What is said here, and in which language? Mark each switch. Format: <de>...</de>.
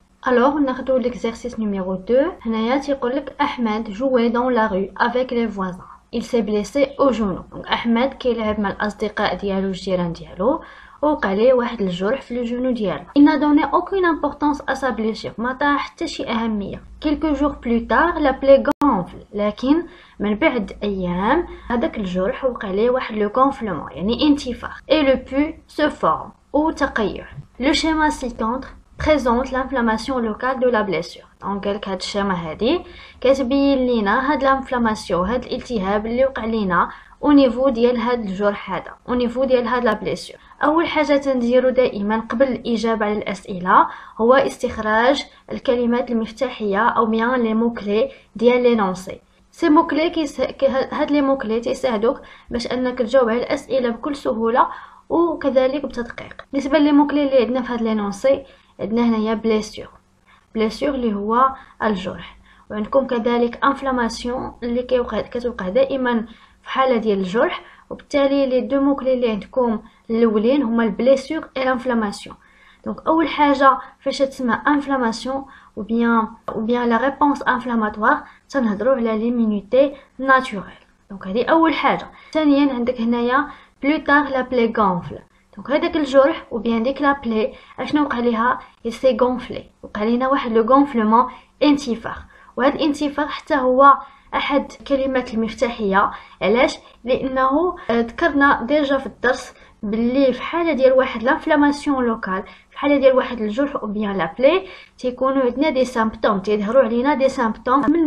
<fr>Alors,</fr> <ar>ناخدو</ar> <fr>l'exercice numéro 2.</fr> <ar>هنايا تيقول لك</ar> <fr>احمد jouait dans la rue avec les voisins. Il s'est blessé au genou.</fr> <ar>Donc احمد كيلعب مع الاصدقاء ديالو الجيران ديالو ووقع ليه واحد الجرح في الجنو ديالو.</ar> <fr>Il n'a donné aucune importance à sa blessure.</fr> <ar>ما عطاها حتى شي اهميه.</ar> <fr>Quelques jours plus tard, la plaie gonfle.</fr> <ar>لكن من بعد ايام هذاك الجرح وقع ليه واحد لو gonflement يعني انتفاخ.</ar> <fr>Et le pus se forme</fr> <ar>او تقيح.</ar> <fr>Le schéma ci-contre présente l'inflammation locale de la blessure.</fr> <ar>Donc هاد الشيما هادي كتبين لينا هاد الانفلاماسيون هاد الالتهاب اللي وقع لينا او نيفو ديال هاد الجرح هذا او نيفو ديال هاد لا بليسيور. اول حاجه تنديرو دائما قبل الاجابه على الاسئله هو استخراج الكلمات المفتاحيه او بيان لي موكلي ديال لي نونسي. سي موكلي هاد لي موكلي تيساعدوك باش انك تجاوب على الاسئله بكل سهوله وكذلك بتدقيق. بالنسبه لي موكلي اللي عندنا في هاد لي نونسي عندنا هنايا بليسيور اللي هو الجرح، وعندكم كذلك انفلاماسيون اللي كتوقع دائما في حاله ديال الجرح، وبالتالي لي دو موكلي اللي عندكم الاولين هما البليسيور اي الانفلاماسيون. دونك اول حاجه فاش تسمى انفلاماسيون</ar> <fr>ou bien la réponse inflammatoire</fr> <ar>تنهضروا على ليميونيتي ناتوريل. دونك هذه اول حاجه. ثانيا عندك هنايا</ar> <fr>plus tard la plaie gonfle.</fr> <ar>دونك هذاك الجرح و بيان ديك لا بلي اشنو وقع ليها سي غونفلي، وقع لينا واحد لو غونفلمون انتفاخ، وهذا الانتفاخ حتى هو احد الكلمات المفتاحيه. علاش؟ لانه ذكرنا ديجا في الدرس باللي في حاله ديال واحد لانفلاماسيون لوكال، في حاله ديال واحد الجرح او بيان لا بلي تيكونوا عندنا دي سامبتوم، تيظهروا علينا دي سامبتوم.</ar>